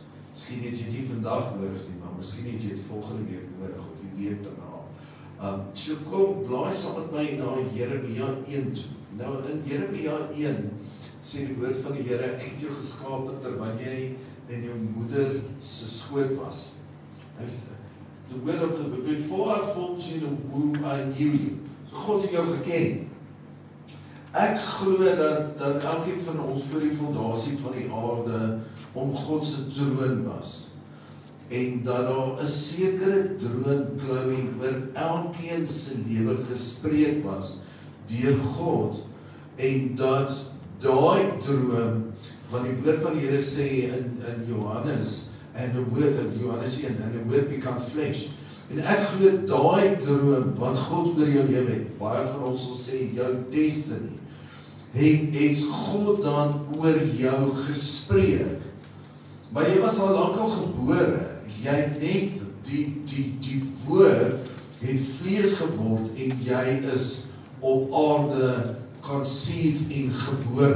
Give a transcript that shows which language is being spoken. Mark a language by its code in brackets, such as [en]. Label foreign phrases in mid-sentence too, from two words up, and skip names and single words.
[af] Miskien het jy dit vandag nodig nie, maar miskien het jy dit volgende week nodig, of die week daarna. So kom, blaai saam met my na Jeremia 1 toe. Nou in Jeremia 1 sê die woord van die Here, ek het jou geskape terwyl jy in jou moeder se skoot was. [en] The word of the, before I formed you in the womb, I knew you. [af] So God het jou geken. Ek glo dat elkeen van ons voor die fondasie van die aarde om God se troon was. En dat daar 'n sekere droomklauwie oor elkeen se lewe gespreek was deur God, en dat daai droom, want die woord van die Here sê in Johannes, [en] and the word of Johannes 1, and the word become flesh. [af] En ek glo daai droom wat God oor jou lewe het, baie van ons sal sê jou destiny, het God dan oor jou gespreek. Maar jy was al lank al gebore, jy het net die woord het vlees geword en jy is op aarde conceived en gebore.